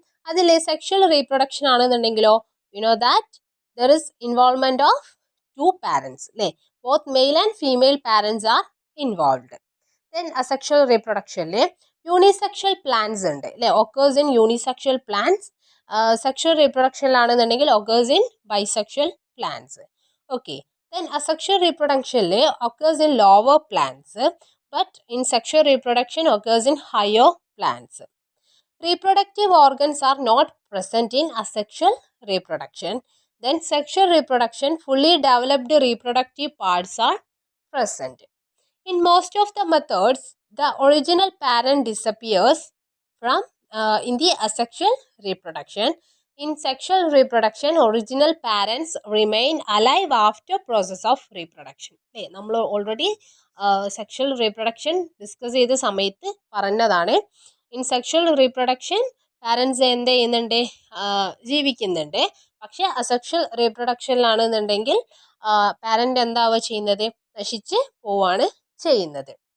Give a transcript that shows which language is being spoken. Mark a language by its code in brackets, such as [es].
[ml] അതിൽ sexual reproduction ആണെന്നുണ്ടെങ്കിലോ [en] You know that there is involvement of two parents അല്ലേ, both male and female parents are involved. [ml] Then asexual റീപ്രൊഡക്ഷനിൽ unisexual plants ഉണ്ട് അല്ലേ, [en] Occurs in unisexual plants. [ml] Sexual റീപ്രൊഡക്ഷനിലാണെന്നുണ്ടെങ്കിൽ [en] Occurs in bisexual plants. Okay, then asexual reproduction occurs in lower plants but in sexual reproduction occurs in higher plants. Reproductive organs are not present in asexual reproduction. Then sexual reproduction fully developed reproductive parts are present. In most of the methods the original parent disappears from in the asexual reproduction. In sexual reproduction, original parents remain alive after process of reproduction. [ml] അല്ലേ, നമ്മൾ already sexual reproduction discuss ചെയ്ത സമയത്ത് പറഞ്ഞതാണ്. In sexual reproduction parents എന്ത് ചെയ്യുന്നുണ്ട്, ജീവിക്കുന്നുണ്ട്. പക്ഷെ asexual റീപ്രൊഡക്ഷനിലാണെന്നുണ്ടെങ്കിൽ parent എന്താവുക ചെയ്യുന്നത്, നശിച്ച് പോവാണ് ചെയ്യുന്നത്.